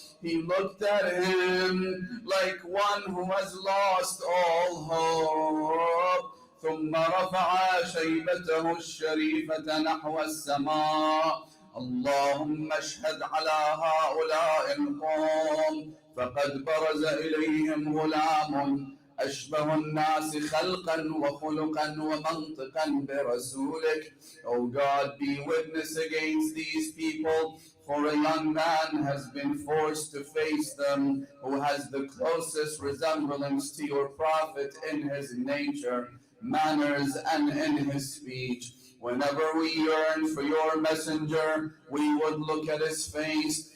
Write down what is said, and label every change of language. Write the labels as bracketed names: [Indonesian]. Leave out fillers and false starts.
[English] He looked at him like one who has lost all hope. [Arabic] ثم رفع شيبته الشريفة نحو السماء. اللهم اشهد على هؤلاء القوم فقد برز إليهم غلام أشبه الناس خلقا وخلقا ومنطقا برسولك. [English] O God, be witness against these people, for a young man has been forced to face them who has the closest resemblance to your prophet in his nature, manners, and in his speech. Whenever we yearn for your messenger, we would look at his face.